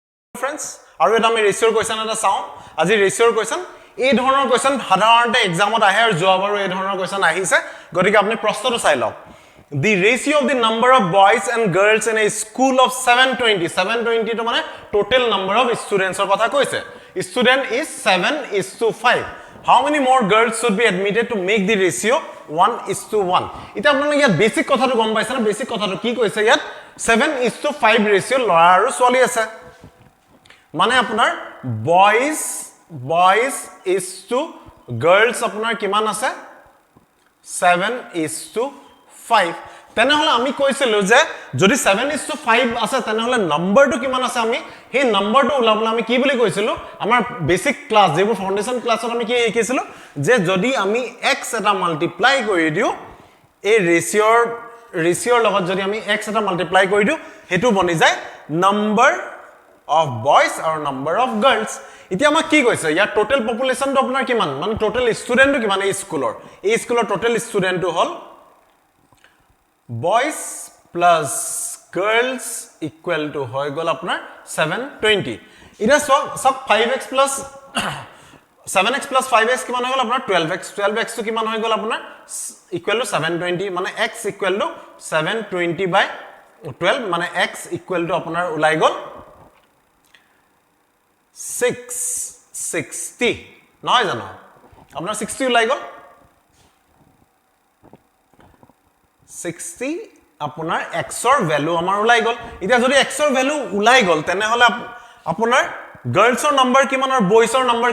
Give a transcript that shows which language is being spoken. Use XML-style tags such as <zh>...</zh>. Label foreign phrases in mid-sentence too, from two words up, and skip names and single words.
<as>friends আৰু এটা আমি ৰেশিওৰ কোৱেশ্চন এটা চাও আজি ৰেশিওৰ কোৱেশ্চন এই ধৰণৰ কোৱেশ্চন সাধাৰণতে এক্সামত আহে আৰু যোৱাবাৰো এই ধৰণৰ কোৱেশ্চন আহিছে গতিকে আপুনি প্ৰশ্নটো চাই লওক</as> <en>the ratio of the number of boys and girls in a school of 720 to</en> <as>মানে</as> <en>total number of students or</en> <as>কথা কৈছে</as> <en>student is 7:5 how many more girls should be admitted to make the ratio 1:1</en> <as>এটা আপোনালোকে ইয়াত বেসিক কথাটো গম পাইছে না বেসিক কথাটো কি কৈছে ইয়াত 7:5 ৰেশিও ল'ৰা আৰু ছোৱালী আছে মানে আপোনাৰ</as> <en>boys is to girls</en> <as>আপোনাৰ কিমান আছে 7:5 তেনেহলে আমি কৈছিলো যে যদি 7:5 আছে তেনেহলে নম্বৰটো কিমান আছে আমি সেই নম্বৰটো উলাবলৈ আমি কি বুলি কৈছিলো আমাৰ বেসিক ক্লাস যেবোৰ ফাউন্ডেশন ক্লাছত আমি কি শিকিছিলো যে যদি আমি x এটা মাল্টিপ্লাই কৰি দিও এই ৰেশিওৰ লগত যদি আমি x এটা মাল্টিপ্লাই কৰি দিও হেতু বনি যায়</as> <en>number of boys or number of girls</en> <as>এতিয়া আমাক কি কৈছে ইয়াৰ টোটাল পপুলেশনটো আপোনাৰ কিমান মানে টোটাল ষ্টুডেন্টটো কিমান এই স্কুলৰ টোটাল ষ্টুডেন্টটো হল</as> <en>boys plus girls equal to</en> <as>হৈ গল আপোনাৰ 720 এটা সব</as> <en>5x plus 7x plus 5x</en> <as>কিমান হৈ গল আপোনাৰ 12x টো কিমান হৈ গল আপোনাৰ</as> <en>equal to 720</en> <as>মানে</as> <en>x equal to 720 by 12</en> <as>মানে</as> <en>x equal to</en> <as>আপোনাৰ ওলাই গল 660 নহয় জানো আপোনাৰ 60 ওলাই গল 60 আপোনাৰ x ৰ ভ্যালু আমাৰ ওলাই গল এতিয়া যদি x ৰ ভ্যালু ওলাই গল তেনে হলে আপোনাৰ গাৰ্লছ ৰ নাম্বাৰ কিমান আৰু বয়ছ ৰ নাম্বাৰ</as>